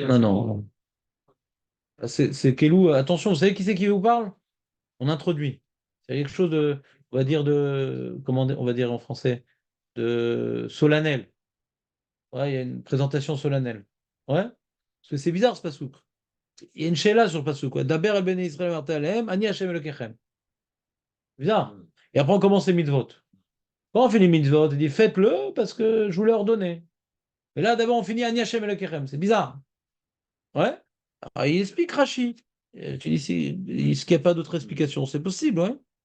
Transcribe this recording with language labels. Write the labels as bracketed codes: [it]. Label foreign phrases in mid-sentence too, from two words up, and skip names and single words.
[fr] Non, non. C'est Kelou. Attention, vous savez qui c'est qui vous parle? On introduit. C'est quelque chose de, on va dire comment on va dire en français, de solennel. Ouais, il y a une présentation solennelle. Ouais. Parce que c'est bizarre ce pasouk. Il y a une sheila sur le pasouk. [he] Daber al ben Israël martalem, ani Hashem Elokechem. [fr] Bizarre. Et après on commence les mitzvot. Quand on finit les mitzvot, il dit faites-le parce que je vous l'ai ordonné. Et là d'abord on finit [he] ani Hashem Elokechem. [fr] C'est bizarre. Ouais. Alors, il explique Rashi. Tu dis est-ce qu'il n'y a pas d'autre explication? C'est possible, ouais.